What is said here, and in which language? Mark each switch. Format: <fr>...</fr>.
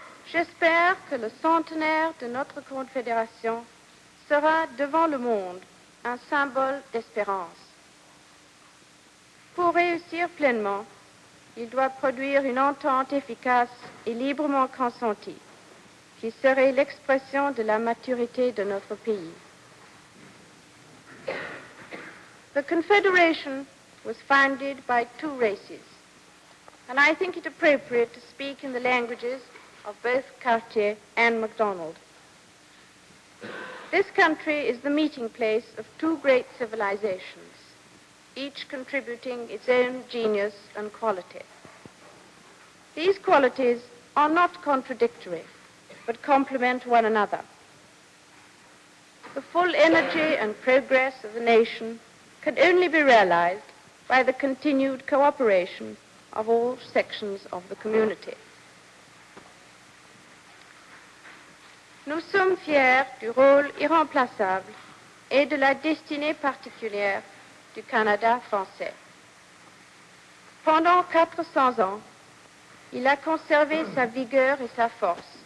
<fr>J'espère que le centenaire de notre Confédération sera devant le monde un symbole d'espérance. Pour réussir pleinement, il doit produire une entente efficace et librement consentie, qui serait l'expression de la maturité de notre pays.</fr> <en>The Confederation was founded by two races, and I think it appropriate to speak in the languages of both Cartier and MacDonald. This country is the meeting place of two great civilizations, each contributing its own genius and quality. These qualities are not contradictory, but complement one another. The full energy and progress of the nation can only be realized by the continued cooperation of all sections of the community.</en> <fr>Nous sommes fiers du rôle irremplaçable et de la destinée particulière du Canada français. Pendant 400 ans, il a conservé sa vigueur et sa force.</fr>